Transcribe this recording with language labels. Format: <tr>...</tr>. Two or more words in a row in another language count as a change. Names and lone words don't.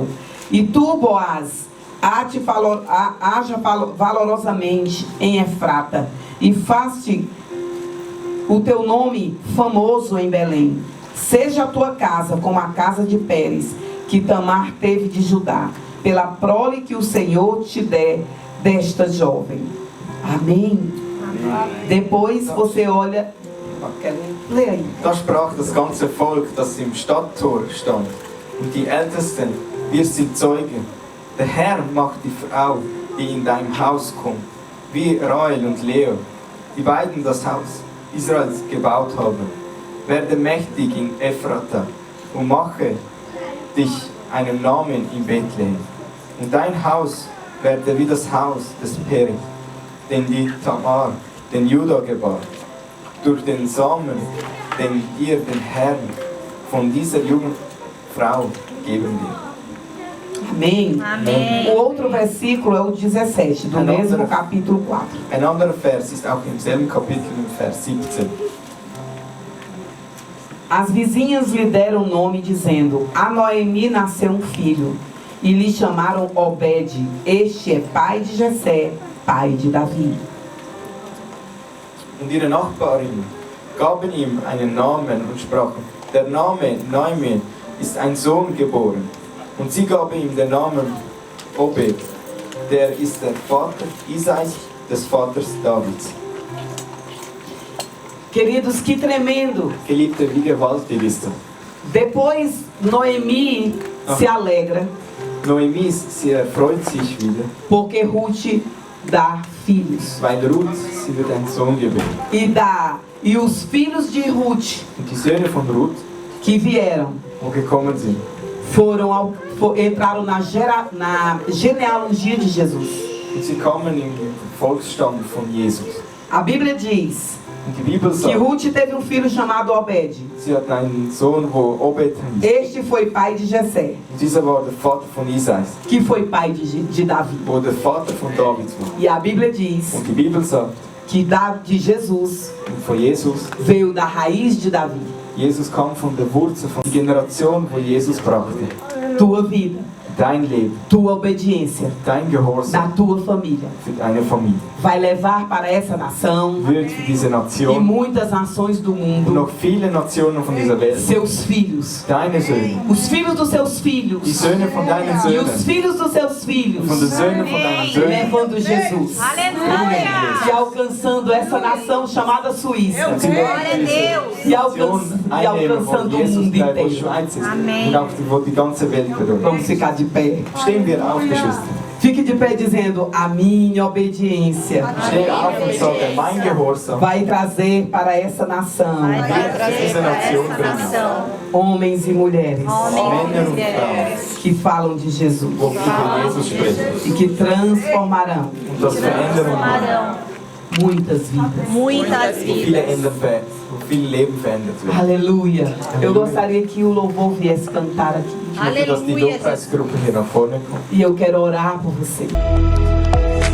<pt>E tu, Boaz, haja valorosamente em Efrata, e faz-te o teu nome famoso em Belém. Seja a tua casa como a casa de Pérez, que Tamar teve de Judá, pela prole que o Senhor te der desta jovem. Amém. Depois você olha. Lê aí.</pt> <de>Da sprach das ganze Volk, das im Stadttor stand, und die Ältesten: wir sind Zeugen. Der Herr macht die Frau, die in deinem Haus kommt, wie Rahel und Lea, die beiden das Haus Israels gebaut haben. Werde mächtig in Ephrata und mache dich einen Namen in Bethlehem. Und dein Haus werde wie das Haus des Perez, den die Tamar, den Juda gebar, durch den Samen, den ihr den Herrn von dieser jungen Frau geben wird.</de> <pt>Amém. Amém. O outro versículo é o 17, do mesmo capítulo 4.</pt> <de>Ein anderer Vers ist auch im selben Kapitel, im Vers 17.</de> <pt>As vizinhas lhe deram nome, dizendo: a Noemi nasceu um filho, e lhe chamaram Obed. Este é pai de Jessé, pai de Davi.</pt> <de>Und ihre Nachbarin gaben ihm einen Namen und sprachen: der Name Noemi ist ein Sohn geboren. Und sie gaben ihm den Namen Obed, der ist der Vater Isais, des Vaters Davids.</de> <pt>Queridos, que tremendo!</pt> <de>Geliebte, wie gewaltig ist das?</de> <pt>Depois Noemi se alegra, Noemi,</pt> <de>sie erfreut sich wieder,</de> <pt>porque Ruth dá filhos.</pt> <de>weil Ruth, sie wird einen Sohn gebären.</de> <pt>E os filhos de Ruth</pt> <de>Und die Söhne von Ruth,</de> <pt>que vieram</pt> <de>wo gekommen sind,</de> <pt>entraram na genealogia de Jesus.</pt> <de>und sie kamen im Volksstamm von Jesus.</de> <pt>A Bíblia diz</pt> <de>Und die Bibel</de> <pt>que</pt> <de>sagt,</de> <pt>Ruth teve um filho chamado Obed.</pt> <de>sie hatten einen Sohn, wo Obed hieß.</de> <pt>Este foi pai de Jessé,</pt> <de>Und dieser war der Vater von Isais,</de> <pt>que foi pai de Davi.</pt> <de>wo der Vater von David war.</de> <pt>E a Bíblia diz</pt> <de>Und die Bibel sagt,</de> <pt>que Jesus</pt> <de>von Jesus.</de> <pt>veio da raiz de Davi.</pt> <de>Jesus kam von der Wurzel, von der Generation, wo Jesus brachte.</de> <pt>Tua vida,</pt> <de>Dein Leben,</de> <pt>tua obediência</pt> <de>dein Gehorsam</de> <pt>da tua família</pt> <de>für deine Familie</de> <pt>vai levar para essa nação</pt> <de>wird für diese</de> <pt>e</pt> <de>Nation</de> <pt>muitas nações do</pt> <de>und</de> <pt>mundo</pt> <de>noch viele Nationen von dieser Welt,</de> <pt>seus filhos,</pt> <de>deine Söhne,</de> <pt>os filhos dos seus filhos</pt> <de>die Söhne von deinen</de> <pt>e os</pt> <de>Söhnen,</de> <pt>filhos dos seus filhos,</pt> <de>von den Söhnen von deinen Söhnen,</de> <pt>levando Jesus Aleluia. e alcançando essa nação chamada Suíça Glória a Deus. e alcançando o mundo</pt> <de>wo</de> <pt>inteiro.</pt> <de>Schweiz ist Amen. und auch wo die ganze Welt berührt.</de> <pt>Vamos ficar de pé.</pt> <de>Stehen wir auf, Geschwister.</de> <pt>Fique de pé dizendo: a minha obediência</pt> <de>Steh auf und sage, mein Gehorsam</de> <pt>vai trazer para essa nação</pt> <de>wird diese Nation bringen.</de> <pt>homens e mulheres</pt> <de>Männer und Frauen,</de> <pt>que falam de Jesus</pt> <de>wo über Jesus sprechen.</de> <pt>e que transformarão</pt> <de>Und das Veränderung bringen.</de> <pt>muitas vidas. Muitas</pt> <de>Wo viele</de> <pt>vidas.</pt> <de>Enden wo viele Leben verändert werden.</de> <pt>Aleluia. Eu gostaria que o louvor viesse cantar aqui.</pt> <de>Ich möchte, dass die Halleluja. Lobpreisgruppe hier nach vorne kommt.</de> <pt>E eu quero orar por você.</pt>